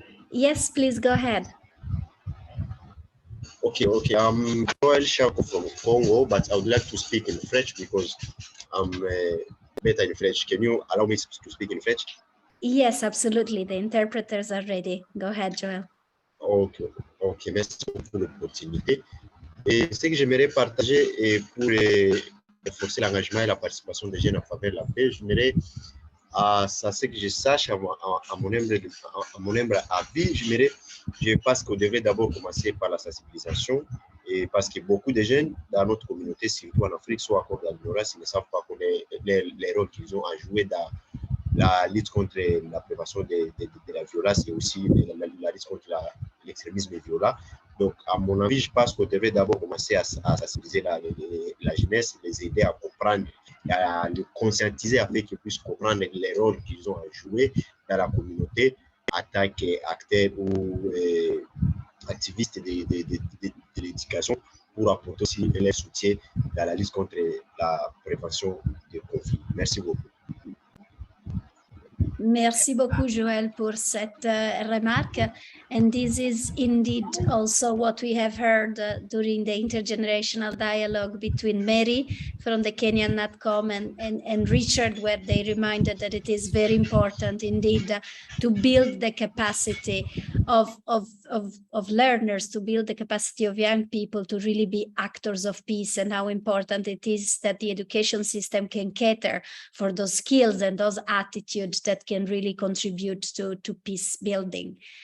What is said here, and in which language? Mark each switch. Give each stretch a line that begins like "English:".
English: Yes, please go ahead. Okay, okay. I'm Joel Shako from Congo, but I would like to speak in French because I'm better in French. Can you allow me to speak in French? Yes, absolutely. The interpreters are ready. Go ahead, Joel. Ok, ok.
French: Merci pour l'opportunité. Et ce que j'aimerais partager et pour renforcer l'engagement et la participation des jeunes en faveur de la paix, j'aimerais, à ce que je sache, à mon humble avis, je pense qu'on devrait d'abord commencer par la sensibilisation, et parce que beaucoup de jeunes dans notre communauté, surtout en Afrique, sont encore dans l'ignorance, ils ne savent pas les rôles qu'ils ont à jouer dans la lutte contre la prévention de la violence et aussi la lutte contre l'extrémisme violent. Donc, à mon avis, je pense qu'on devrait d'abord commencer à sensibiliser la jeunesse, les aider à comprendre, à les conscientiser afin qu'ils puissent comprendre les rôles qu'ils ont à jouer dans la communauté en tant qu'acteurs ou activistes de l'éducation pour apporter aussi leur soutien dans la lutte contre la prévention des conflits. Merci beaucoup. Merci beaucoup, Joël, pour cette remarque.
English: And this is indeed also what we have heard during the intergenerational dialogue between Mary from the Kenyan NatCom and Richard, where they reminded that it is very important indeed to build the capacity of learners, to build the capacity of young people to really be actors of peace, and how important it is that the education system can cater for those skills and those attitudes that can really contribute to peace building.